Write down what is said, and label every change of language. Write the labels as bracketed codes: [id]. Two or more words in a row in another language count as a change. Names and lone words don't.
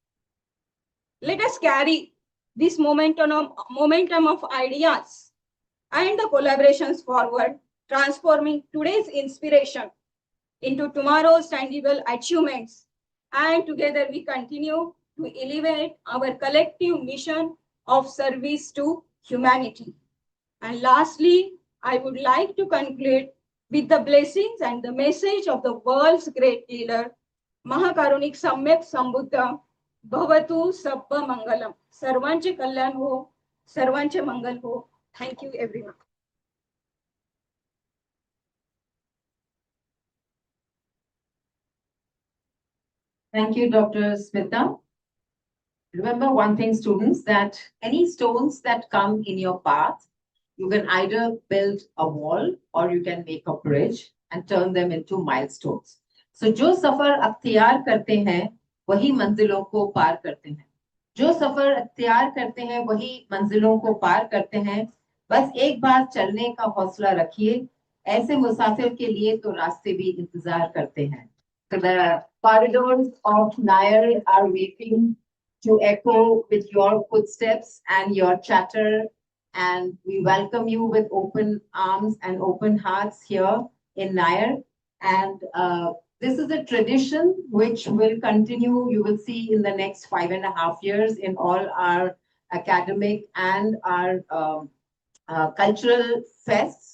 [en] Let us carry this momentum of ideas and the collaborations forward, transforming today's inspiration into tomorrow's tangible achievements. And together we continue to elevate our collective mission of service to humanity. And lastly, I would like to conclude with the blessings and the message of the world's great leader, [pi] Mahakarunik Samyak Sambuddha, Bhavatu Sabba Mangalam. [mr] सर्वांचे कल्याण हो, सर्वांचे मंगल हो. [en] Thank you, everyone. Thank you, Dr. Smita. Remember one thing, students, that any stones that come in your path, you can either build a wall or you can make a bridge and turn them into milestones. [hi] So जो सफर अख्तियार करते हैं वही मंजिलों को पार करते हैं. जो सफर अख्तियार करते हैं वही मंजिलों को पार करते हैं. बस एक बार चलने का हौसला रखिए. ऐसे मुसाफिर के लिए तो रास्ते भी इंतजार करते हैं. [en] So the corridors of Nair are waiting to echo with your footsteps and your chatter, and we welcome you with open arms and open hearts here in Nair. And this is a tradition which will continue, you will see, in the next 5.5 years in all our academic and our cultural fests.